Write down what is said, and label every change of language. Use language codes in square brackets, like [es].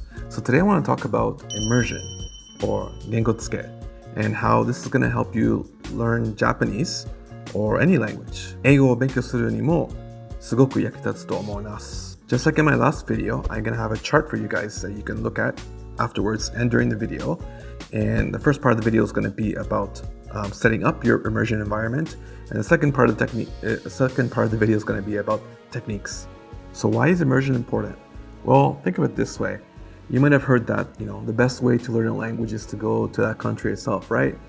[en] So today I want to talk about immersion or 言語漬け and how this is going to help you learn Japanese or any language. [ja] 英語を勉強するにもすごく役立つと思います. [en] Just like in my last video, I'm going to have a chart for you guys that you can look at afterwards and during the video. And the first part of the video is going to be about setting up your immersion environment. And the second part of the video is going to be about techniques. So why is immersion important? Well, think of it this way. You might have heard that, the best way to learn a language is to go to that country itself, right?